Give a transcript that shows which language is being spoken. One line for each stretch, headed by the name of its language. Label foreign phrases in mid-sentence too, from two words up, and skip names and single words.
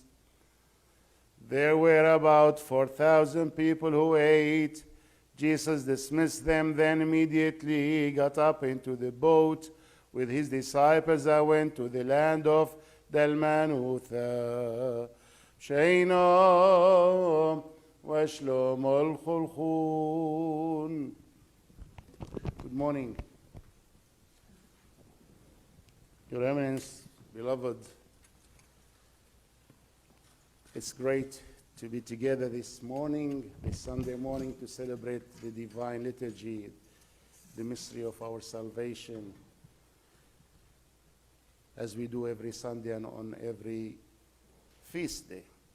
English: There were about 4,000 people who ate. Jesus dismissed them, then immediately got up into the boat with his disciples and went to the land of Dalmanutha. شينام وشلوم الخلخون. Good morning. Your Eminence, beloved, it's great to be together this morning, this Sunday morning, to celebrate the divine liturgy, the mystery of our salvation, as we do every Sunday and on every feast day.